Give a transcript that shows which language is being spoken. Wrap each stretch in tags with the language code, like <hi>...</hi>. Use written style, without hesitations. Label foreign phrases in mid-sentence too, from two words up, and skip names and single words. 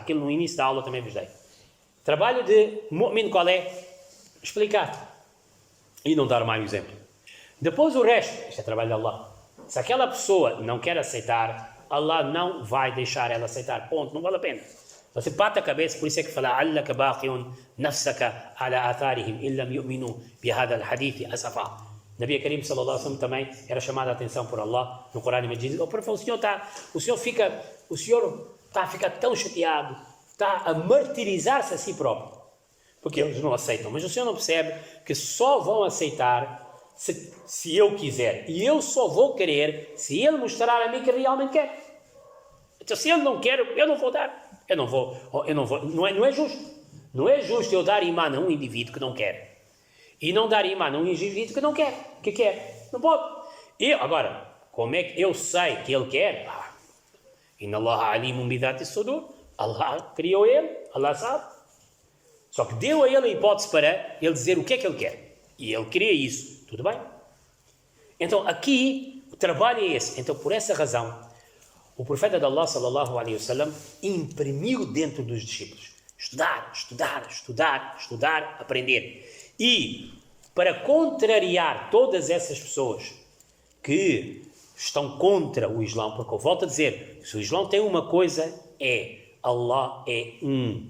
<pt>Aquilo no início da aula também vos dei. Trabalho de mu'min qual é? Explicar. E não dar mais um exemplo. Depois o resto, isto é trabalho de Allah. Se aquela pessoa não quer aceitar, Allah não vai deixar ela aceitar. Ponto, não vale a pena. Você bate a cabeça, por isso é que fala</pt> <ar>"لعلك باقع نفسك على آثارهم إن لم يؤمنوا بهذا الحديث أسفا".</ar> <pt>Nabi Karim</pt> <ar>صلى الله عليه وسلم</ar> <pt>também era chamado a atenção por Allah no Corão e Majid. O senhor está a ficar tão chateado, está a martirizar-se a si próprio, porque eles não aceitam. Mas o senhor não percebe que só vão aceitar se eu quiser. E eu só vou querer se ele mostrar a mim que realmente quer. Então, se ele não quer, eu não vou dar. Eu não vou. Não é justo. Não é justo eu dar imã a um indivíduo que não quer. E não dar imã a um indivíduo que não quer. Que quer. Não pode. Agora, como é que eu sei que ele quer?</pt> <ar>إن الله عليم بذات الصدور.</ar> <pt>Allah criou ele. Allah sabe. Só que deu a ele a hipótese para ele dizer o que é que ele quer. E ele queria isso. Tudo bem? Então, aqui, o trabalho é esse. Então, por essa razão, o profeta de Allah,</pt> <ar>صلى الله عليه وسلم,</ar> <pt>imprimiu dentro dos discípulos. Estudar, aprender. E, para contrariar todas essas pessoas que estão contra o Islão, porque eu volto a dizer, se o Islão tem uma coisa, Allah é um.</pt>